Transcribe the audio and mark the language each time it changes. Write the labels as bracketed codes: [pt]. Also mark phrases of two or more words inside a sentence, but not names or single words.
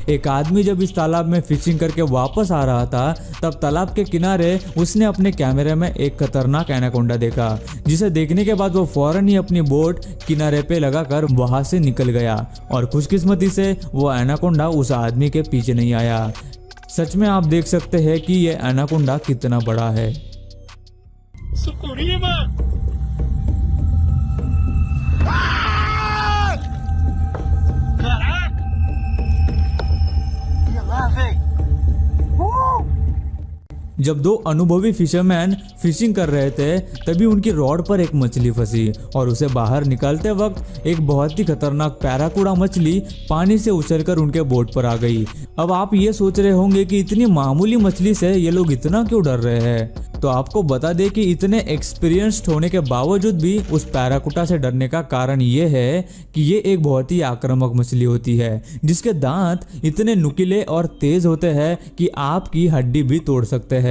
[hi] एक आदमी जब इस तालाब में फिशिंग करके वापस आ रहा था तब तालाब के किनारे उसने अपने कैमरे में एक खतरनाक एनाकोंडा देखा, जिसे देखने के बाद वो फौरन ही अपनी बोट किनारे पे लगाकर वहां से निकल गया और खुशकिस्मती से वो एनाकोंडा उस आदमी के पीछे नहीं आया। सच में आप देख सकते हैं कि ये एनाकोंडा कितना बड़ा है। [pt] Sukurima! Caraca! Olha lá, velho! [hi] जब दो अनुभवी [en] fisherman fishing [hi] कर रहे थे तभी उनकी रॉड पर एक मछली फंसी और उसे बाहर निकालते वक्त एक बहुत ही खतरनाक पैराकूडा मछली पानी से उछलकर उनके बोट पर आ गई। अब आप ये सोच रहे होंगे कि इतनी मामूली मछली से ये लोग इतना क्यों डर रहे हैं, तो आपको बता दें कि इतने एक्सपीरियंस्ड होने के बावजूद भी उस पैराकूटा से डरने का कारण ये है कि ये एक बहुत ही आक्रामक मछली होती है जिसके दांत इतने नुकीले और तेज होते हैं कि आपकी हड्डी भी तोड़ सकते हैं।